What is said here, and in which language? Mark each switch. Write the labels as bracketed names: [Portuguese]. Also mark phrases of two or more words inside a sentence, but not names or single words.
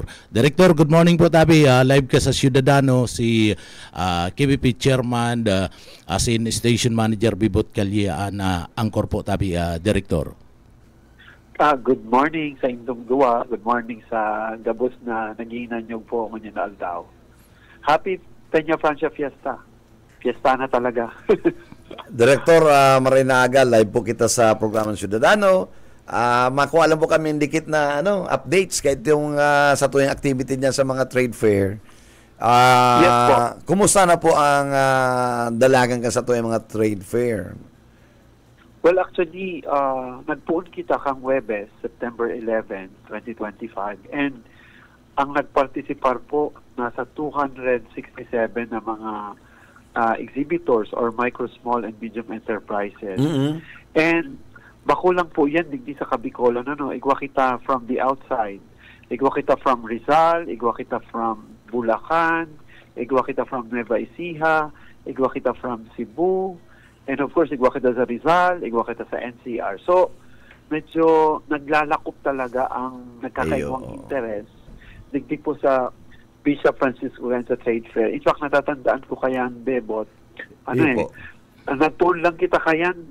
[Bikol] Director, [English] good morning [Bikol] po tabi. Live ka sa Ciudadano si KBP Chairman asin Station Manager Bibot Calye na angkor po tabi, Director. [English] Good morning [Bikol] sa inyong duwa. [English] Good morning [Bikol] sa gabos na nagiinan niyo po ngunyan na aldaw. [English] Happy Peña Francia Fiesta. [Bikol] Fiesta na talaga. Director Marinaga, live po kita sa programang Ciudadano. Makuha lang po kami dikit na updates kahit yung sa tuwing activity niya sa mga trade fair. Yes po. Kumusta na po ang dalagan ka sa tuwing mga trade fair? [English] Well, actually, [Bikol] nagpuon kita kang Webes, September 11, 2025. And ang nagparticipar po, nasa 267 na mga exhibitors or [English] micro, small, and medium enterprises. Mm-hmm. [Bikol] And bako lang po yan, digdi sa Kabikolan. Igwa kita [English] from the outside. [Bikol] Igwa kita [English] from Rizal, [Bikol] igwa kita [English] from Bulacan, [Bikol] igwa kita [English] from Nueva Ecija, [Bikol] igwa kita [English] from Cebu, and of course, [Bikol] igwa kita sa Rizal, igwa kita sa NCR. So, medyo naglalakop talaga ang nagkakaibang interest. Digdig po sa Bishop Francisco sa Trade Fair. In fact, natatandaan ko kayan, Bebot. Nagtuon lang kita kayan.